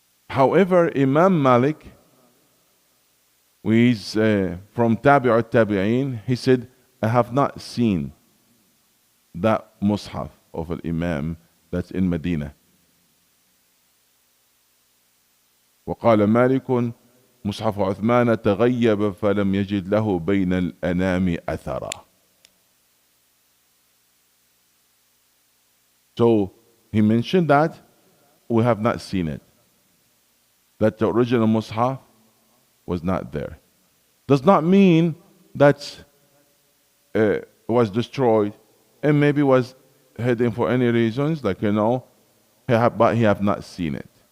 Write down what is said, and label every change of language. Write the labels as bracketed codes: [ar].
[en] However, Imam Malik, who is from Tabi'ut Tabi'een, he said, I have not seen that Mus'haf of an Imam that's in Medina. [ar] وقال مالك مصحف عثمان تغيب فلم يجد له بين الأنام أثرا. [en] So he mentioned that we have not seen it. That the original Mus'haf was not there. Does not mean that it was destroyed and maybe was hidden for any reasons, but he have not seen it.